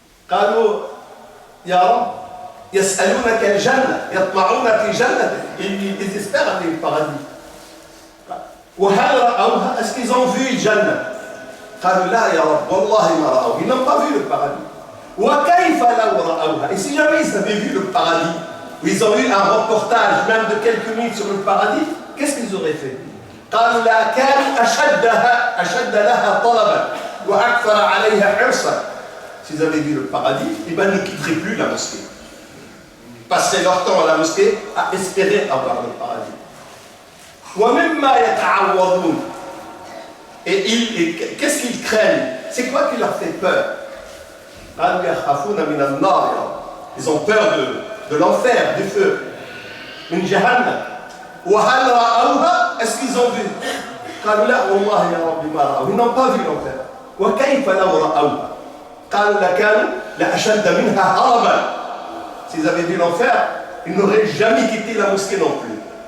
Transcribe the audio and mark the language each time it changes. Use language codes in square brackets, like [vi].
[ar] قالوا يا رب يسألونك الجنة يطمعون في جنة. [fr] Ils espèrent aller au paradis. [ar] وهل رأوها? [fr] Est-ce qu'ils ont vu الجنة? [ar] قالوا لا يا رب والله ما رأوا. [fr] Ils n'ont pas vu le paradis. [ar] وكيف لو رأوها? [fr] Et si jamais ils avaient vu le paradis, ou ils ont eu un reportage même de quelques minutes sur le paradis, qu'est-ce qu'ils auraient fait? [ar] قالوا لا كانوا أشد لها طلبا وأكثر عليها حرصا. [fr] S'ils avaient vu le paradis, eh ben, ils ne quitteraient plus la mosquée. Passer leur temps à la mosquée à espérer avoir le paradis. [ar] ومما يتعوضون. [fr] Et qu'est-ce qu'ils craignent? C'est quoi qui leur fait peur? [ar] قالوا يخافون من النار. [fr] Ils ont peur de l'enfer, du feu. [ar] من جهنم. وهل رأوها? [fr] Est-ce qu'ils ont vu? [ar] قالوا لا والله يا رب ما رأوا. [fr] Ils n'ont pas vu l'enfer. [ar] وكيف لو رأوها؟ قالوا لكانوا لأشد منها هربا. [fr] S'ils avaient vu l'enfer, ils n'auraient jamais quitté la mosquée non plus.